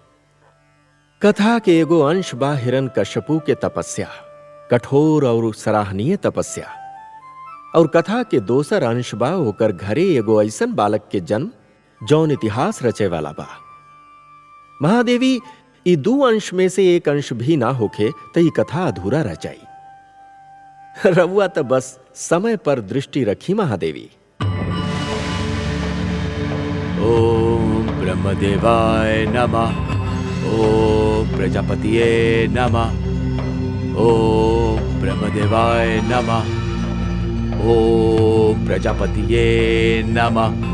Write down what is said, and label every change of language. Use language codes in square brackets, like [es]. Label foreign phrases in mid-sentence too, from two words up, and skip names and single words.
[bho] कथा के एगो अंश बा हिरण्यकश्यपु के तपस्या, कठोर और सराहनीय तपस्या, और कथा के दोसर अंश बा ओकर घरे एगो ऐसन बालक के जन्म जौन इतिहास रचे वाला बा। महादेवी, ई दू अंश में से एक अंश भी ना होखे तो ई कथा अधूरा रह जाई। रउआ तो बस समय पर दृष्टि रखी महादेवी। [sa] ओम ब्रह्मदेवाय नमः। ओम प्रजापतिये नमः। ओम ब्रह्मदेवाय नमः। ओम प्रजापतिये नमः।